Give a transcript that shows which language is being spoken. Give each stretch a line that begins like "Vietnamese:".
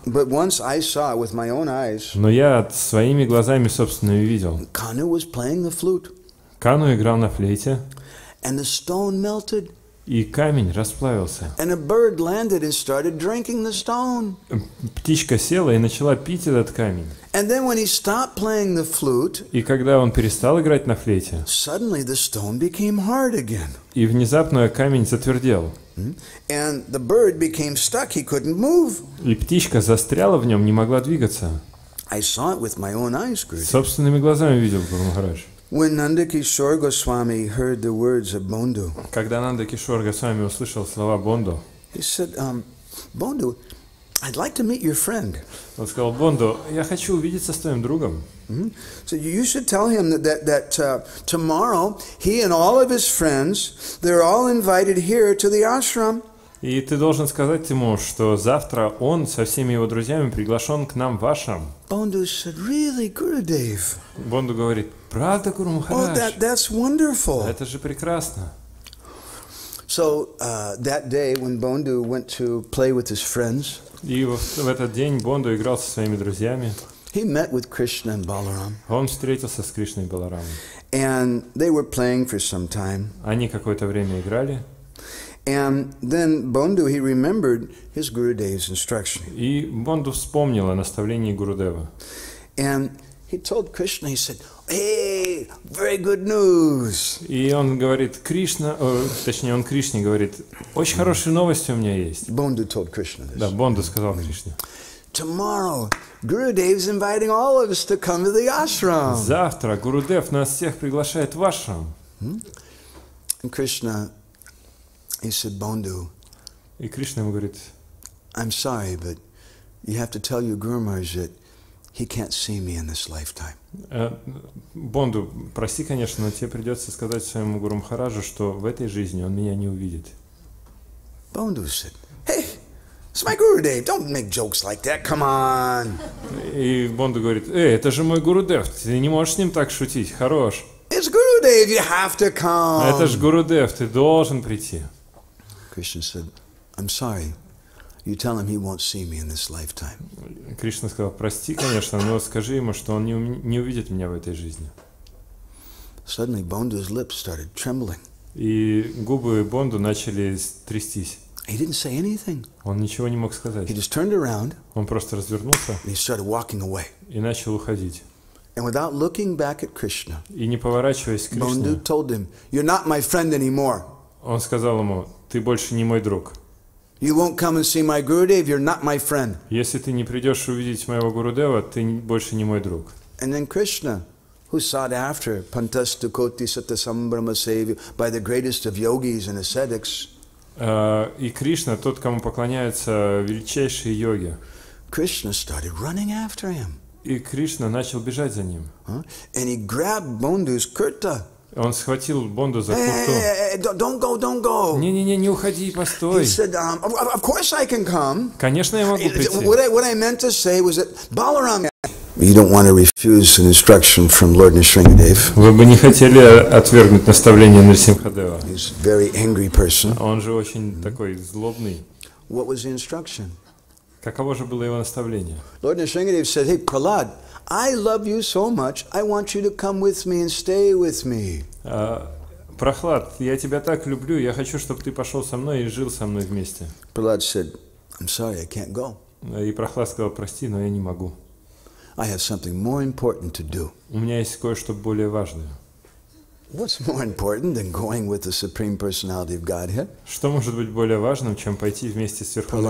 English: But once I saw it with my own eyes.
Russian: Но я своими глазами, собственно, и видел.
English: Kanu was playing the flute.
Russian: Кану играл на флейте,
English: And the stone melted.
Russian: и камень расплавился.
English: And a bird landed and started drinking the stone.
Russian: Птичка села и начала пить этот камень.
English: And then when he stopped playing the flute,
Russian: И когда он перестал играть на флейте,
English: suddenly the stone became hard again.
Russian: и внезапно камень затвердел,
English: And the bird became stuck. He couldn't move.
Russian: и птичка застряла в нем, не могла двигаться.
English: I saw it with my own eyes, Guruji.
Russian: Собственными глазами видел Гуру Махарадж.
English: When Nanda Kishore Goswami heard the words of Bondu,
Russian: Когда Нанда Кишор Госвами услышал слова Бонду,
English: he said, Bondu, I'd like to meet your friend.
Russian: он сказал: Бонду, я хочу увидеться с твоим другом.
English: So you should tell him that tomorrow he and all of his friends, they're all invited here to the ashram.
Russian: И ты должен сказать ему, что завтра он со всеми его друзьями приглашен к нам в ашрам.
English: Bondu said, really, Gurudev?
Russian: Бонду говорит: правда, Гуру
English: Oh,
Russian: Махарадж?
English: that's wonderful.
Russian: Это же прекрасно.
English: So that day when Bondu went to play with his friends,
Russian: И в этот день Бонду играл со своими друзьями.
English: he met with Krishna and Balaram.
Russian: Он встретился с Кришной и Баларамом.
English: And they were playing for some time.
Russian: Они какое-то время играли.
English: And then Bondu, he remembered his Gurudev's instruction.
Russian: И Бонду вспомнил о наставлении Гурудева.
English: And he told Krishna, he said, hey, very good news.
Russian: И он говорит: Кришна, точнее, он Кришне говорит: очень хорошие новости у меня есть.
English: Bondu told Krishna this.
Russian: Да, Бонду сказал Кришне:
English: Tomorrow, Gurudev's inviting all of us to come to the ashram.
Russian: завтра Гурудев нас всех приглашает в ашрам.
English: And Krishna, he said, Bondu,
Russian: И Кришна ему говорит:
English: I'm sorry, but you have to tell your Guru Maharaj that he can't see me in this lifetime.
Russian: Бонду, прости, конечно, но тебе придется сказать своему Гуру Махараджу, что в этой жизни он меня не увидит.
English: Bondu said, hey, it's my Gurudev. Don't make jokes like that. Come on.
Russian: И Бонду говорит: это же мой Гурудев, ты не можешь с ним так шутить, хорош.
English: It's Gurudev. You have to come.
Russian: Это же Гурудев, ты должен прийти.
English: Krishna said, I'm sorry. You tell him he won't see me in this lifetime.
Russian: Кришна сказал: прости, конечно, но скажи ему, что он не увидит меня в этой жизни.
English: Suddenly, Bondu's lips started trembling.
Russian: И губы Бонду начали трястись.
English: He didn't say anything.
Russian: Он ничего не мог сказать.
English: He just turned around
Russian: Он просто развернулся
English: and he started walking away.
Russian: и начал уходить.
English: And without looking back at Krishna,
Russian: И не поворачиваясь к
English: Bondu
Russian: Кришне,
English: told him, you're not my friend anymore.
Russian: он сказал ему: ты больше не мой друг.
English: You won't come and see my Gurudev, you're not my friend.
Russian: Если ты не придешь увидеть моего Гурудева, ты больше не мой друг.
English: And then Krishna, who sought after
Sanskrit: Pantastu Koti Satasambrahma Sevya
English: by the greatest of yogis and ascetics,
Russian: И Кришна, тот, кому поклоняются величайшие йоги.
English: Krishna started running after him.
Russian: И Кришна начал бежать за ним.
English: And he grabbed Bondu's kurta.
Russian: Он схватил Бонду за куртку.
English: Hey, don't go.
Russian: Не-не-не, не уходи,
English: He
Russian: постой.
English: said, of course I can come.
Russian: Конечно, я могу прийти.
English: What I meant to say was that Balaram... You don't want to refuse an instruction from Lord Nrsingadev.
Russian: Вы бы не хотели отвергнуть наставление Нрсимхадева.
English: He's a very angry person.
Russian: Он же очень такой злобный.
English: What was the instruction?
Russian: Каково же было его наставление?
English: Lord Nrsingadev said, hey, Prahlad, I love you so much, I want you to come with me and stay with me.
Russian: Прохлад, я тебя так люблю, я хочу, чтобы ты пошел со мной и жил со мной вместе.
English: Prahlad said, I'm sorry, I can't go.
Russian: И Прохлад сказал: прости, но я не могу.
English: I have something more important to do.
Russian: У меня есть кое-что более важное.
English: What's more important than going with the Supreme Personality of Godhead?
Russian: Что может быть более важным, чем пойти вместе с Верховной